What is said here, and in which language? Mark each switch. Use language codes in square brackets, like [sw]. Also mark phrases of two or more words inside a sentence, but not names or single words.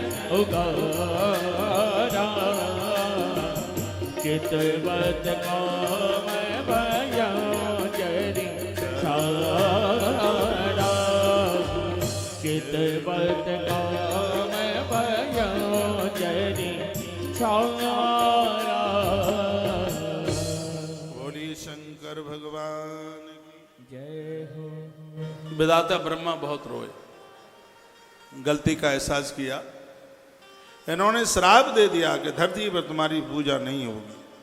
[hi] ओगारा चितवत काम भयो जरि सारा चितवत काम भयो जरि सारा। बोली शंकर भगवान की जय हो। विधाता ब्रह्मा बहुत रोए, गलती का एहसास किया। इन्होंने श्राप दे दिया कि धरती पर तुम्हारी पूजा नहीं होगी।